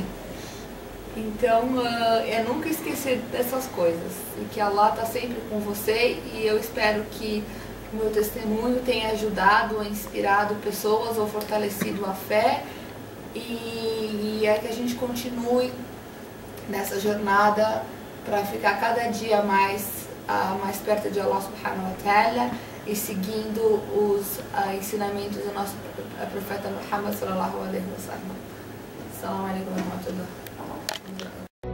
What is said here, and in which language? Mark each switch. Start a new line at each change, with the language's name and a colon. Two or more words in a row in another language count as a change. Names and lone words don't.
Portuguese: Então é nunca esquecer dessas coisas, e que Allah está sempre com você, e eu espero que o meu testemunho tenha ajudado, inspirado pessoas ou fortalecido a fé, e é que a gente continue nessa jornada para ficar cada dia mais perto de Allah
Arabic: سبحانه وتعالى
Portuguese: e seguindo os ensinamentos do nosso profeta Muhammad
Arabic: صلى الله عليه وسلم. السلام عليكم ورحمة الله.